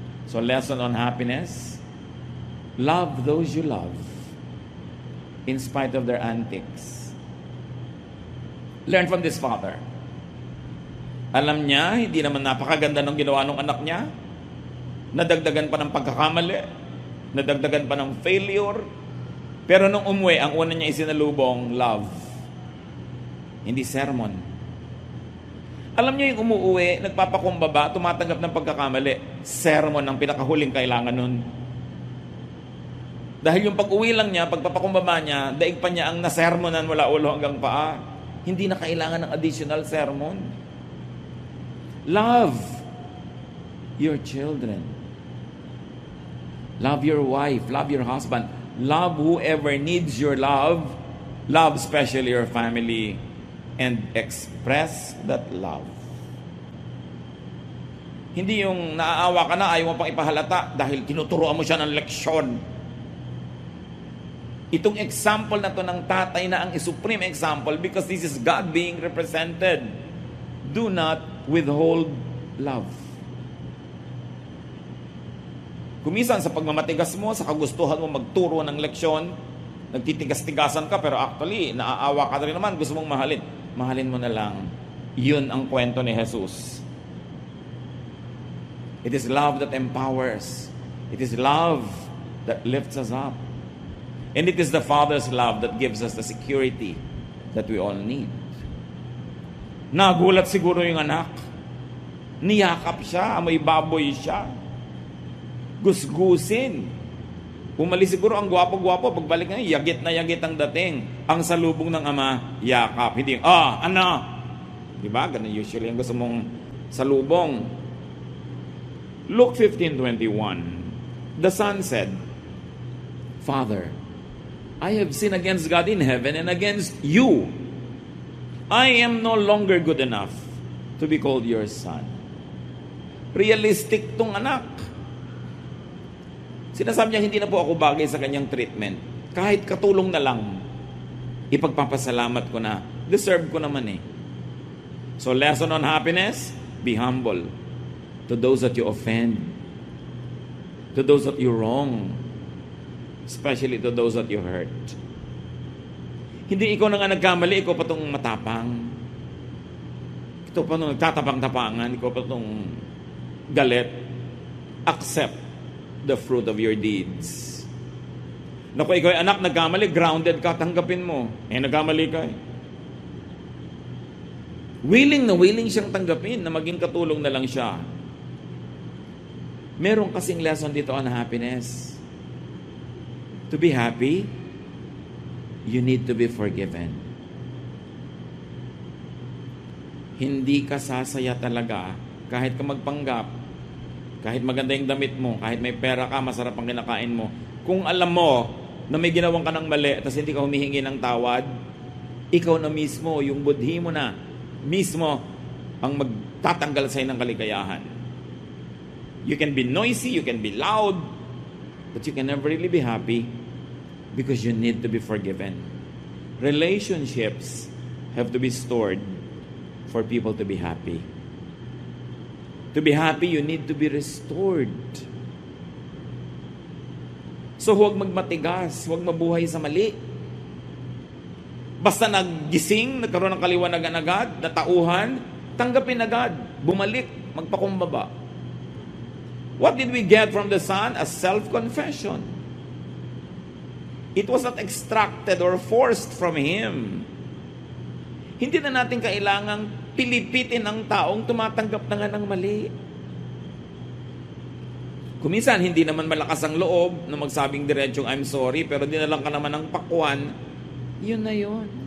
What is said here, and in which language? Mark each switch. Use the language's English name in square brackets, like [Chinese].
[English] So, lesson on happiness: love those you love in spite of their antics. Learn from this father. [Filipino] Alam niya, hindi naman napakaganda ng ginawa ng anak niya. Nadagdagan pa ng pagkakamali. Nadagdagan pa ng failure. Pero nung umuwi, ang una niya isinalubong, love. Hindi sermon. Alam niyo yung umuwi, nagpapakumbaba, tumatanggap ng pagkakamali. Sermon ang pinakahuling kailangan nun. Dahil yung pag-uwi lang niya, pagpapakumbaba niya, daig pa niya ang nasermonan mula ulo hanggang paa. Hindi na kailangan ng [English] additional sermon. Love your children. Love your wife. Love your husband. Love whoever needs your love. Love especially your family. And express that love. [Filipino] Hindi yung naaawa ka na, ayaw mo pang ipahalata dahil tinuturuan mo siya ng leksyon. Itong example na to ng tatay na ang supreme example [English] because this is God being represented. Do not withhold love. [Filipino] Kumisan sa pagmamatigas mo, sa kagustuhan mo magturo ng leksyon, nagtitigas-tigasan ka, pero actually, naaawa ka rin naman, gusto mong mahalin. Mahalin mo na lang. Yun ang kwento ni Jesus. [English] It is love that empowers. It is love that lifts us up. And it is the Father's love that gives us the security that we all need. [Filipino] Nagulat siguro yung anak. Niyakap siya, amoy baboy siya. Gusgusin. Umalis siguro ang gwapo-gwapo. Pagbalik na, yagit na yagit ang dating. Ang salubong ng ama, yakap. Hindi, ano? Diba? Ganun usually ang gusto mong salubong. [English] Luke 15:21. The son said, Father, I have sinned against God in heaven and against you. I am no longer good enough to be called your son. [Filipino] Realistic tong anak. Sinasabi niya, hindi na po ako bagay sa kanyang treatment. Kahit katulong na lang, ipagpapasalamat ko na. Deserve ko naman eh. [English] So lesson on happiness, be humble to those that you offend, to those that you wrong, especially to those that you hurt. [Filipino] Hindi ikaw na nga nagkamali, ikaw pa itong matapang. Ito pa itong nagtatapang-tapangan, ikaw pa itong galit. [English] Accept the fruit of your deeds. [Filipino] Naku, ikaw ay anak, nagkamali, grounded ka, tanggapin mo. Nagkamali ka eh. Willing na willing siyang tanggapin na maging katulong na lang siya. Meron kasing lesson dito on happiness. [English] To be happy, you need to be forgiven. [Filipino] Hindi ka sasaya talaga kahit ka magpanggap, kahit maganda yung damit mo, kahit may pera ka, masarap ang kinakain mo. Kung alam mo na may ginawan ka ng mali at hindi ka humihingi ng tawad, ikaw na mismo, yung budhi mo na mismo ang magtatanggal sa'yo ng kaligayahan. [English] You can be noisy, you can be loud, but you can never really be happy because you need to be forgiven. Relationships have to be stored for people to be happy. To be happy, you need to be restored. [Filipino] So huwag magmatigas, huwag mabuhay sa mali. Basta naggising, nagkaroon ng kaliwanagan agad, natauhan, tanggapin agad, bumalik, magpakumbaba. [English] What did we get from the Son? A self-confession. It was not extracted or forced from Him. [Filipino] Hindi na natin kailangang pilipitin ang taong tumatanggap na nga ng mali. Kuminsan, hindi naman malakas ang loob na magsabing diretsong, [English] I'm sorry, [Filipino] pero dinalang ka naman ng pakwan, yun na yun.